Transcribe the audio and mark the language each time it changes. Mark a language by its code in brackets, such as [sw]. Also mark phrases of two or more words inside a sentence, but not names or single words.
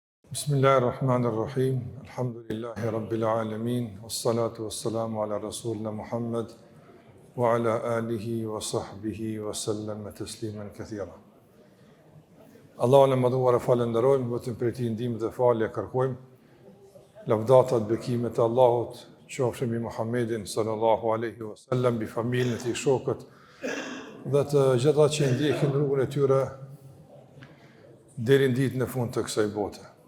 [ar] بسم الله الرحمن الرحيم. الحمد لله رب العالمين. والصلاة والسلام على رسولنا محمد وعلى آله وصحبه وسلم تسليما كثيرا. [sq] Allahun e madhuar e falenderojmë, vetëm për ti ndihmë dhe falje kërkojmë. Lavdatat, bekimet e Allahut qofshin mbi Muhammedin [ar] صلى الله عليه وسلم, [sq] mbi familjen e tij, shokët dhe të gjitha që ndjekin rrugën e tyre deri në ditën e fundit të kësaj bote.